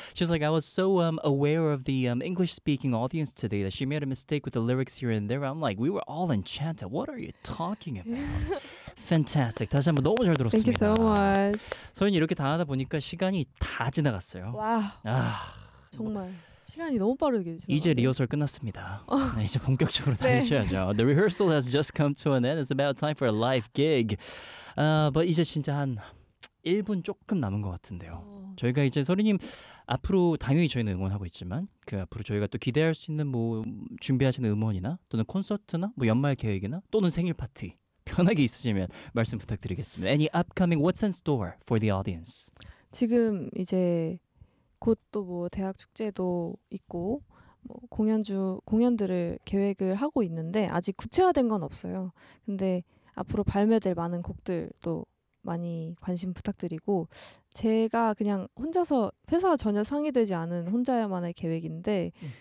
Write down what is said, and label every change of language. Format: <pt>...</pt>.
<en>She's like, I was so aware of the English speaking audience today that she made a mistake with the lyrics here and there. I'm like, we were all enchanted. What are you talking about? Fantastic.</en> <ko>다시 한번 너무 잘 들었습니다.</ko> <en>Thank you so much.</en> <ko>소연이 이렇게 다 하다 보니까 시간이 다 지나갔어요. 와. Wow. 아. 정말. 시간이 너무 빠르게 지나갔네요. 이제 리허설 끝났습니다. 네, 이제 본격적으로 다니셔야죠. 네.</ko> <en>The rehearsal has just come to an end. It's about time for a live gig.</en> <ko>But 이제 진짜 한 1분 조금 남은 것 같은데요. 저희가 이제 서리님 앞으로 당연히 저희는 응원하고 있지만 그 앞으로 저희가 또 기대할 수 있는 뭐 준비하시는 음원이나 또는 콘서트나 뭐 연말 계획이나 또는 생일 파티 편하게 있으시면 말씀 부탁드리겠습니다.</ko> <en>Any upcoming what's in store for the audience?</en> <ko>지금 이제 곧 또 뭐 대학 축제도 있고 뭐 공연들을 계획을 하고 있는데 아직 구체화된 건 없어요. 근데 앞으로 발매될 많은 곡들 또 많이 관심 부탁드리고 제가 그냥 혼자서 회사와 전혀 상의되지 않은 혼자야만의 계획인데</ko>